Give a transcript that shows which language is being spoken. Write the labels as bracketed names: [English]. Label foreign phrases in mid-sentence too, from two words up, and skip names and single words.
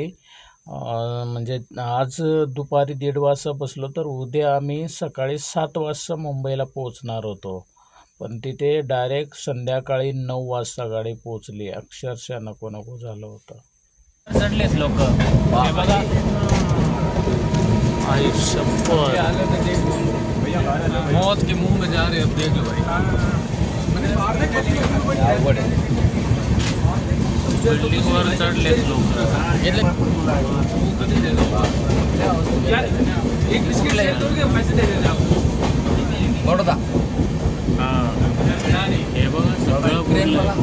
[Marathi] म्हणजे आज दुपारी 1:30 वाजता बसलो तर उद्या आम्ही सकाळी 7 वाजता मुंबईला पोचणार होतो. पण तिथे डायरेक्ट संध्याकाळी 9 वाजता गाडी पोचली. अक्षरशः नको नको झालं होतं. चढलेत लोक हे बघा. आई शपथ, [Hindi] मौत के मुंह में जा रहे अब देख लो भाई. [Marathi] बिल्डिंगवर चढलेत लोक. बडोदा. हां, हे बघा सगळं बुडलं.